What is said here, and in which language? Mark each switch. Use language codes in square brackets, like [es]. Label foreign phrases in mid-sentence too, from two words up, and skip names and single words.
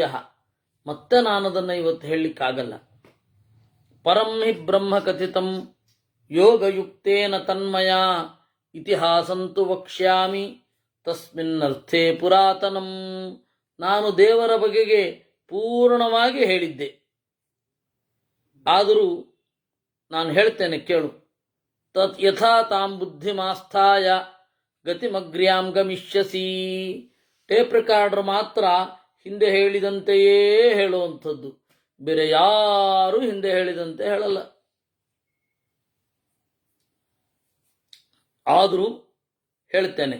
[kn] ಮತ್ತೆ ನಾನು ಅದನ್ನು ಇವತ್ತು ಹೇಳಲಿಕ್ಕಾಗಲ್ಲ. [sa] ಪರಂ ಹಿ ಬ್ರಹ್ಮ ಕಥಿತಂ ಯೋಗಯುಕ್ತೇನ ತನ್ಮಯ ಇತಿಹಾಸಂತು ವಕ್ಷ್ಯಾಮಿ ತಸ್ಮಿನ್ನರ್ಥೇ ಪುರಾತನಂ. [kn] ನಾನು ದೇವರ ಬಗೆಗೆ ಪೂರ್ಣವಾಗಿ ಹೇಳಿದ್ದೆ. ಆದರೂ ನಾನು ಹೇಳ್ತೇನೆ ಕೇಳು. [sa] ತತ್ ಯಥಾ ತಾಂ ಬುದ್ಧಿಮಾಸ್ಥಾಯ ಗತಿಮಗ್ರ್ಯಾಂ ಗಮಿಷ್ಯಸಿ. [en] tape recorder [kn] ಮಾತ್ರ ಹಿಂದೆ ಹೇಳಿದಂತೆಯೇ ಹೇಳುವಂಥದ್ದು, ಬೇರೆ ಯಾರೂ ಹಿಂದೆ ಹೇಳಿದಂತೆ ಹೇಳಲ್ಲ. ಆದರೂ ಹೇಳ್ತೇನೆ.